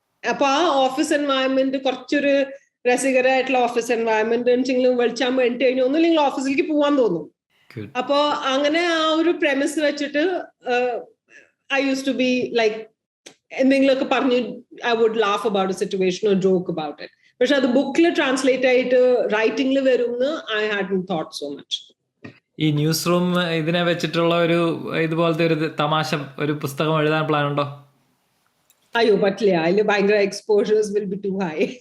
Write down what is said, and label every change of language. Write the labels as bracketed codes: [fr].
[ml] അപ്പൊ ആ office environment കുറച്ചൊരു രസകരമായിട്ടുള്ള ഓഫീസ് എൻവയൺമെന്റ് വെച്ചെങ്കിലും വെളിച്ചാകുമ്പോൾ എട്ട് കഴിഞ്ഞ് ഒന്നുമില്ലെങ്കിൽ ഓഫീസിലേക്ക് പോവാൻ തോന്നും. അപ്പോ അങ്ങനെ ആ ഒരു [en] premise വെച്ചിട്ട് I used to be like [ml] എന്തെങ്കിലുമൊക്കെ പറഞ്ഞ് [en] I would laugh about a situation or joke about it. [ml] പക്ഷെ അത് ബുക്കിൽ ട്രാൻസ്ലേറ്റ് ആയിട്ട് റൈറ്റിംഗിൽ വരുമെന്ന് [en] I hadn't thought so much. [ml] ഈ ന്യൂസ് റൂം ഇതിനെ വെച്ചിട്ടുള്ള ഒരു ഇതുപോലത്തെ ഒരു തമാശ ഒരു പുസ്തകം എഴുതാൻ പ്ലാൻ ഉണ്ടോ? അയ്യോ പറ്റില്ല, അതിൽ ഭയങ്കര [en] Exposures will be too high.